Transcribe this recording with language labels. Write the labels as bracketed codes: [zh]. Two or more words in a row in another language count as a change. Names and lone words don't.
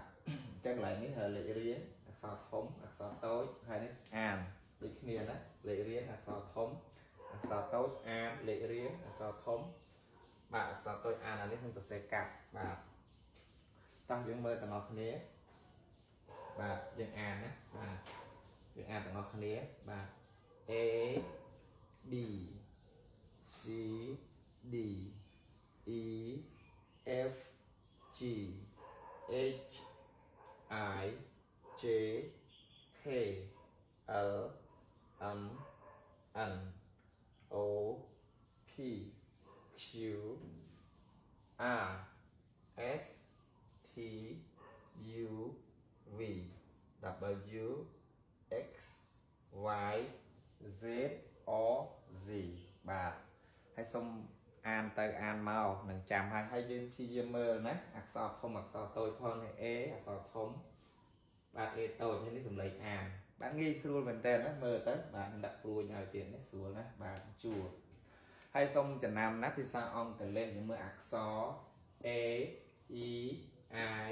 [km] អញ្ចឹងកន្លែងនេះលេខរៀងអក្សរធំអក្សរតូចហើយនេះអានដូចគ្នាណា លេខរៀងអក្សរធំអក្សរតូចអានលេខរៀងអក្ស រធំបាទអក្សរតូចអានអានេះខ្ញុំសរសេរកាត់បាទ តោះយើងមើលទាំងអស់គ្នាបាទយើងអានណាបាទយើងអានទាំងអស់គ្នាបាទ [en] A B C D E F G H I J K L M N O P Q R S T U V W X Y Z or Z [km] បាទហើយសូមអានទៅអានមកនឹងចាំហើយយើងព្យាយាមមើលណាអក្សរធំអក្សរតូចផងនេះ A អក្សរធំបាទ A តូចហើយនេះសំឡេងអានបាទងាយស្រួលមែនតើណាមើលទៅបាទដាក់ព្រួយឲ្យទៀតនេះស្រួលណា បាទជួរហើយសូមចំណាំណាភាសាអង់គ្លេសយើងមើលអក្សរ [en] A E I